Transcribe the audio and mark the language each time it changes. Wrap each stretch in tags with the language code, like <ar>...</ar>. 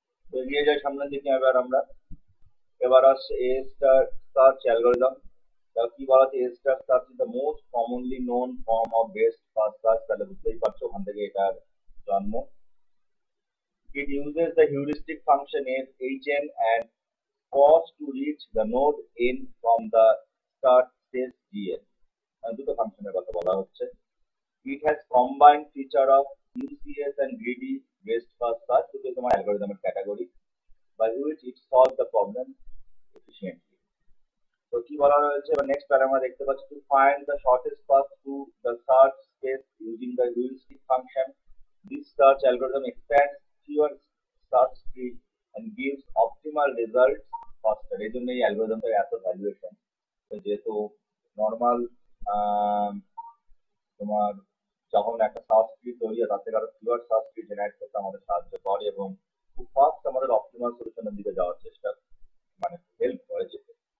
<bn>তো এগিয়ে যাই সামনের দিকে। এবার আসছে এ স্টার সার্চ অ্যালগরিদম। কি বলা হচ্ছে,</bn> <en>A star search is the most commonly known form of best first search.</en> <bn>তাহলে বুঝতেই পারছো ওখান থেকে এটার জন্ম।</bn> <en>It uses the heuristic function hn and cost to reach the node n from the start stage gn.</en> <bn>দুটো ফাংশনের কথা বলা হচ্ছে।</bn> <en>It has combined feature of UCS and greedy waste first search,</en> <bn>দুটো তোমার অ্যালগরিদমের category</bn> <en>by which it solves the problem efficiently.</en> <bn>তো কি বলা হয়েছে, এবার নেক্সট প্যারা আমরা দেখতে পাচ্ছি,</bn> <en>to find the shortest path to the search space using the heuristic function. This search algorithm expands fewer search trees and gives optimal results faster.</en> <bn>এই জন্য এই অ্যালগরিদমটার এত ভ্যালুয়েশন। যেহেতু নর্মাল তোমার যখন একটা সার্চ ট্রি তৈরি হয় তার থেকে আরো ফিওর সার্চ ট্রি জেনারেট করতে আমাদের সাহায্য করে এবং খুব ফাস্ট আমাদের অপটিমাল সলিউশনের দিকে যাওয়ার চেষ্টা মানে হেল্প করে যেতে।</bn>